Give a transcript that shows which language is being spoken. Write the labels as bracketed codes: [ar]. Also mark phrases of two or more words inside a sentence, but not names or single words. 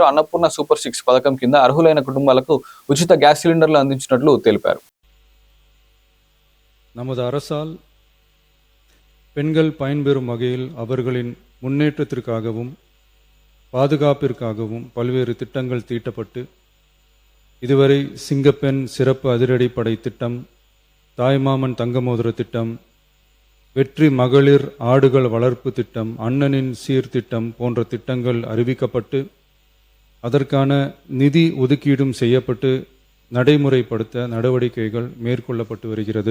[te] అన్నపూర్ణ సూపర్ 6 పథకం కింద అర్హులైన కుటుంబాలకు ఉచిత గ్యాస్ సిలిండర్లు అందించినట్లు తెలిపారు. [ta] நமது அரசால் பெண்கள் பயன்பெறும் வகையில் அவர்களின் முன்னேற்றத்திற்காகவும் பாதுகாப்பிற்காகவும் பல்வேறு திட்டங்கள் தீட்டப்பட்டு இதுவரை சிங்கப்பெண் சிறப்பு அதிரடிப்படை திட்டம், தாய்மாமன் தங்கமோதிர திட்டம், வெற்றி மகளிர் ஆடுகள் வளர்ப்பு திட்டம், அண்ணனின் சீர்திட்டம் போன்ற திட்டங்கள் அறிவிக்கப்பட்டு அதற்கான நிதி ஒதுக்கீடும் செய்யப்பட்டு நடைமுறைப்படுத்த நடவடிக்கைகள் மேற்கொள்ளப்பட்டு வருகிறது.